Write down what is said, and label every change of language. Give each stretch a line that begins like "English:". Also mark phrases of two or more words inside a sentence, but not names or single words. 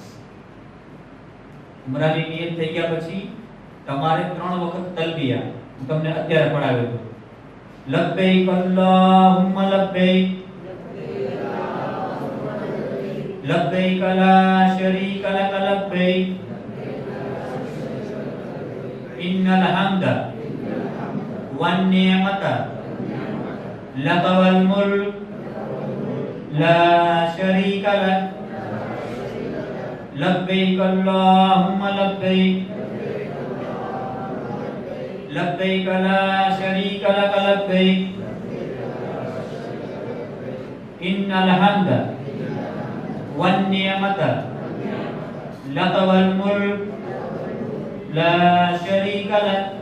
Gujarati: ઉમરાની નિયત થઈ ગયા પછી તમારે 3 વખત તલબિયા હું તમને અત્યારે પડાવ્યો હતો.
Arabic: لبيك اللهم لبيك لبيك لا شريك لك لبيك إن الحمد والنعمة لك والملك لا شريك لك لبيك اللهم لبيك لبيك لا شريك لك لبيك إن الحمد والنعمة لك والملك لا شريك لك